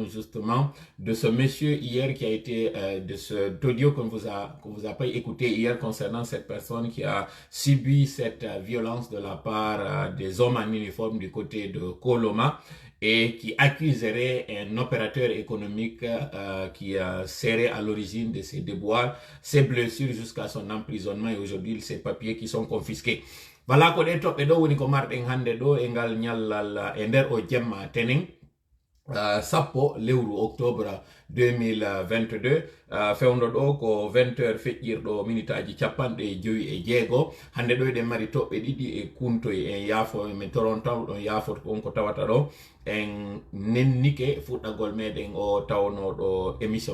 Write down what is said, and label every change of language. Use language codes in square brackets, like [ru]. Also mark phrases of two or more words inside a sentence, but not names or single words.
[fr] justement de ce monsieur hier qui a été, de cet audio qu'on vous a pas écouté hier concernant cette personne qui a subi cette violence de la part des hommes en uniforme du côté de Koloma et qui accuserait un opérateur économique qui serait à l'origine de ses déboires, ses blessures jusqu'à son emprisonnement et aujourd'hui ses papiers qui sont confisqués. [ff] Voilà ko ɗe toɓɓe ɗo woni ko marɗen hannde ɗo e ngal ñallal e nder o jemma tenen sappo lewru octobre 2022 fewndo ɗo ko 20h feƴƴirɗo minutaji capanɗe joyi e jeego hande ɗo eɗen mari toɓɓe ɗiɗi e kuntoy en yaafo min toron taw ɗon yaafoto on ko tawata ɗo en nennike fuɗɗagol meɗen o tawnoɗo émission